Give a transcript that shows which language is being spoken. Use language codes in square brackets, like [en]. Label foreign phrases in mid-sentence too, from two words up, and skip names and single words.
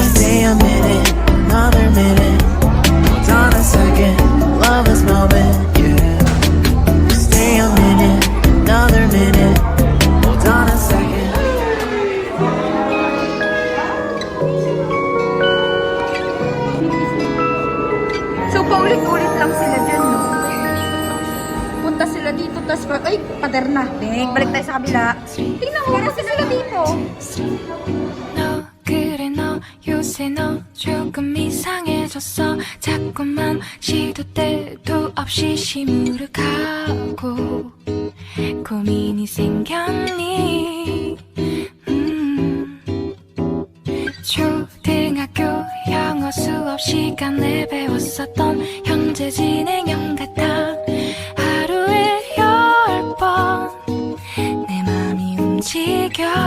[en] Stay a minute, another minute. Hold on a second, love this moment, yeah. Stay a minute, another minute. Hold on a second. [tl] So, paulit-ulit lang sila dyan, no? Punta sila dito, tas ay, pader na. Balik tayo sa kabila. Tingnan mo, kasi sila dito. [ko] 너 그래 너 요새 너 조금 이상해졌어 자꾸만 시도 때도 없이 시무룩하고 고민이 생겼니 초등학교 영어 수업 시간에 배웠었던 현재 진행형 같아 하루에 10번 내 맘이 움직여